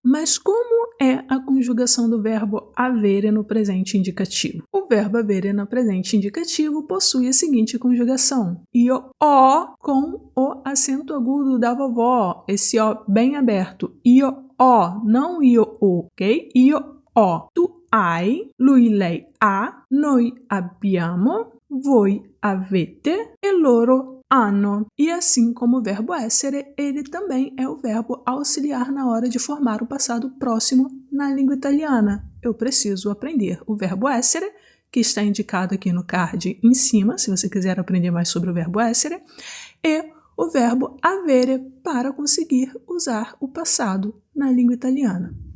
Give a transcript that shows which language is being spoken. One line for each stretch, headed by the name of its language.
Portuguese: Mas como é a conjugação do verbo avere no presente indicativo? O verbo avere no presente indicativo possui a seguinte conjugação:
Italian: io ho
Portuguese: com o acento agudo da vovó, esse O bem aberto, io ho, não io o, ok?
Italian: Io ho, tu hai, lui lei ha, noi abbiamo, voi avete e loro hanno.
Portuguese: E assim como o verbo essere, ele também é o verbo auxiliar na hora de formar o passado próximo na língua italiana. Eu preciso aprender o verbo essere, que está indicado aqui no card em cima, se você quiser aprender mais sobre o verbo essere, e o verbo avere para conseguir usar o passado na língua italiana.